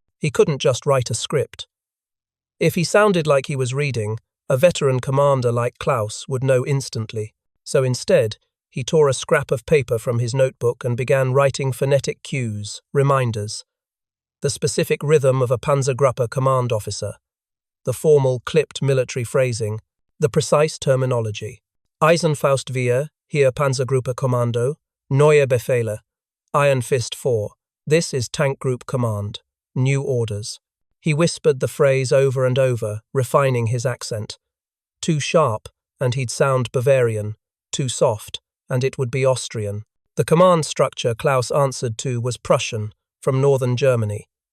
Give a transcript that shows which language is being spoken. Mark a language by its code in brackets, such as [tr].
[en] He couldn't just write a script. If he sounded like he was reading, a veteran commander like Klaus would know instantly. So instead, he tore a scrap of paper from his notebook and began writing phonetic cues, reminders. The specific rhythm of a Panzergruppe command officer. The formal, clipped military phrasing. The precise terminology. [de] Eisenfaust wir, hier Panzergruppe Kommando, neue Befehle. [en] Iron Fist 4. This is Tank Group Command. New orders. He whispered the phrase over and over, refining his accent. Too sharp, and he'd sound Bavarian. Too soft, and it would be Austrian. The command structure Klaus answered to was Prussian, from northern Germany.